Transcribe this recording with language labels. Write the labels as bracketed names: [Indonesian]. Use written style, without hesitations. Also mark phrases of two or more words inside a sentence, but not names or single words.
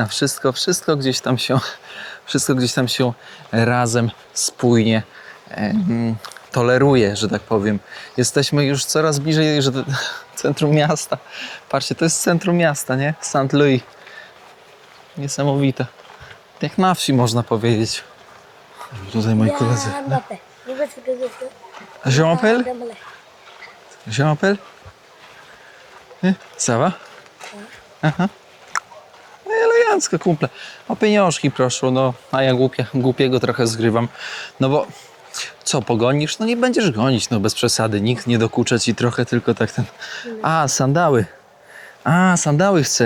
[Polish] Wszystko gdzieś tam się razem, spójnie toleruje, że tak powiem. Jesteśmy już coraz bliżej, że centrum miasta. Patrzcie, to jest centrum miasta, nie? St. Louis. Niesamowite. Jak na wsi, można powiedzieć. Tutaj moi koledzy. [French] Je m'appelle? Je m'appelle? Ça va? [Polish] Aha. No i elegancko, kumple. O pieniążki proszę, no. A ja głupiego trochę zgrywam. No bo co, pogonisz? No nie będziesz gonić, no bez przesady. Nikt nie dokucza ci trochę, tylko tak ten... A, sandały. A, sandały chcę.